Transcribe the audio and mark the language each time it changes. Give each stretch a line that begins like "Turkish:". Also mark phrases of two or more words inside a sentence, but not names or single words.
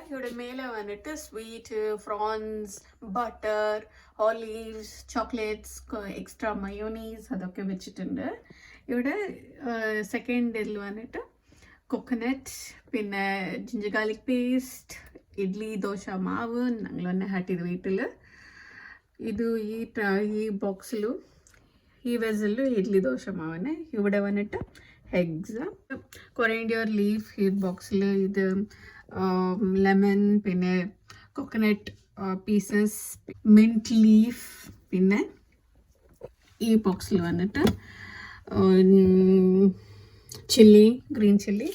Malayalam: ഇവിടെ മേലെ വന്നിട്ട്
English: sweet, prawns, butter, olives, chocolates, extra mayonnaise
Malayalam: അതൊക്കെ വെച്ചിട്ടുണ്ട്. ഇവിടെ സെക്കൻഡിൽ വന്നിട്ട് കൊക്കനട്ട്, പിന്നെ
English: ginger garlic paste,
Malayalam: ഇഡ്ലി ദോശ മാവ് ഞങ്ങൾ തന്നെ ഹാട്ടിയത് വീട്ടിൽ. ഇത് ഈ ബോക്സില് ഈ വെസ്സലില് ഇഡ്ലി ദോശ മാവാണേ. ഇവിടെ വന്നിട്ട്
English: eggs, coriander leaf
Malayalam: ഈ ബോക്സിൽ. ഇത് ലെമൺ, പിന്നെ
English: coconut pieces, mint leaf.
Malayalam: പിന്നെ ഈ ബോക്സിൽ വന്നിട്ട്
English: chilli, green chilli.